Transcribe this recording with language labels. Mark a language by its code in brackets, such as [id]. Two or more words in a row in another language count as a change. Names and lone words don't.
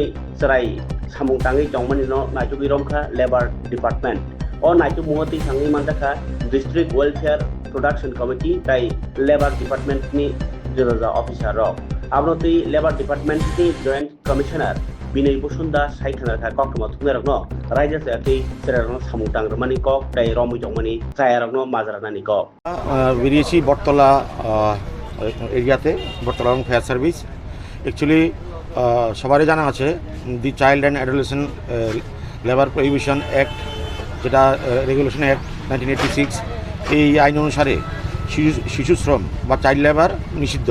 [trp] चराय सामुं ताङै जंमानि न नाइटुगै रमखा [en] labour department [trp] ओ नाइटु मुहति थाङै मानजाखा [en] district welfare production committee [trp] तै [en] labour department [trp] नि जोजा ऑफिसर रक आबनोति [en] labour department [trp] नि [en] joint commissioner [trp] बिनय बसुन्दा साइथानाखा कक्टमा थुंनारकनो रायजो जायाखै सेरारनो सामुं तांग्रमानि कक तै रमै जंमानि जायारकनो माजरानानि कक [bn] বেরিয়েছি বটতলা এরিয়াতে বটতলা এবং [en] fire service [bn] অ্যাকচুয়ালি সবারই জানা আছে দি চাইল্ড অ্যান্ড অ্যাডোলেসেন্ট লেবার প্রহিবিশন অ্যাক্ট যেটা রেগুলেশন অ্যাক্ট 1986 এই আইন অনুসারে শিশু শ্রম বা [en] child labour [bn] নিষিদ্ধ।